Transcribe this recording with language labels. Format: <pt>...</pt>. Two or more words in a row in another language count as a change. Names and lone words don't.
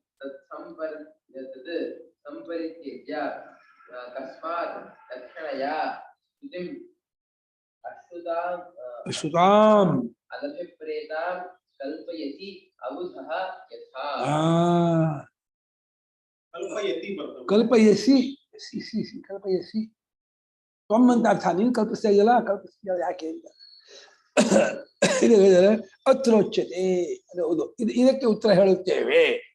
<sa>संपरित्यज्य कस्मात् लक्षणया स्तुतिम् ಅಶ್ರುತಾಂ अनभिप्रेतां कल्पयति अबुधः यथा. ಕಲ್ಪಯಸಿ ಕಲ್ಪಯಸಿ ತ್ವಮ್</sa> <kn>ಅಂತ ಅರ್ಥ. ನೀನು ಕಲ್ಪಿಸ್ತಾ ಇದೆಯಲ್ಲ, ಕಲ್ಪಿಸ್ತೀಯ ಯಾಕೆ ಅಂತ. ಇದು ಹೇಳಿದರೆ ಅತ್ರೋಚ್ಯತೆ ಹೌದು. ಇದಕ್ಕೆ ಉತ್ತರ ಹೇಳುತ್ತೇವೆ.</kn>